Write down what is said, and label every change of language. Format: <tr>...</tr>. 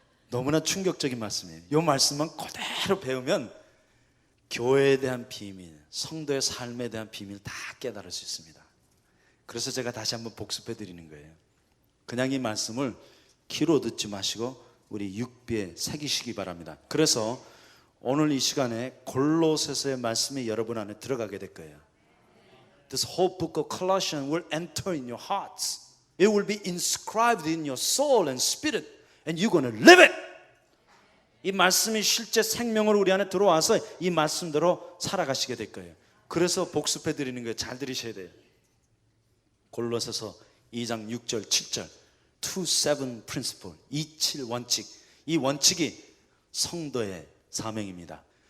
<ko>너무나 충격적인 말씀이에요. 이 말씀만 그대로 배우면 교회에 대한 비밀, 성도의 삶에 대한 비밀 다 깨달을 수 있습니다. 그래서 제가 다시 한번 복습해 드리는 거예요. 그냥 이 말씀을 귀로 듣지 마시고 우리 육비에 새기시기 바랍니다. 그래서 오늘 이 시간에 골로새서의 말씀이 여러분 안에 들어가게 될 거예요.</ko> <en>This whole book of Colossians will enter in your hearts. It will be inscribed in your soul and spirit, and you're going to live it.</en> <ko>이 말씀이 실제 생명으로 우리 안에 들어와서 이 말씀대로 살아가시게 될 거예요. 그래서 복습해 드리는 거예요. 잘 들으셔야 돼요. 골로새서 2장 6절 7절. 27 principle, 27 원칙. 이 원칙이 성도의 사명입니다.</ko>